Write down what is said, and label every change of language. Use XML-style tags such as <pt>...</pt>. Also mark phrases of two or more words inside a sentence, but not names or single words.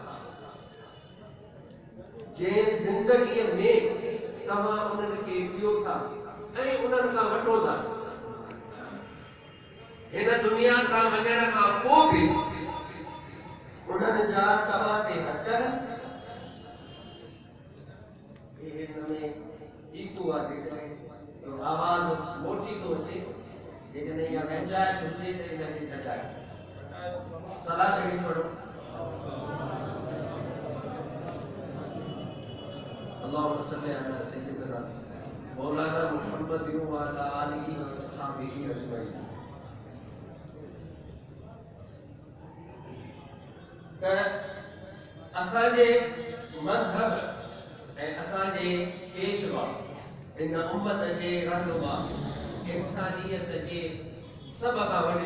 <sd>जंहिं ज़िंदगीअ में तव्हां उन्हनि खे पियो था ऐं उन्हनि खां वठो था, हिन दुनिया तां वञण खां पोइ बि उन्हनि जा तव्हां ते हक़ हिन में ईको आहे। जो आवाज़ मोटी थो अचे, जेकॾहिं इहा गुंजाइश हुजे त इनखे घटाए। सलाह शरीफ़ पढ़ो।</sd> <ar>اللهم صل على سيدنا مولانا محمد وعلى آله وأصحابه أجمعين.</ar> <sd>त असांजे मज़हब ऐं असांजे पेशवा इन उम्मत जे रहनुमा इंसानियत जे सभ खां वॾे</sd>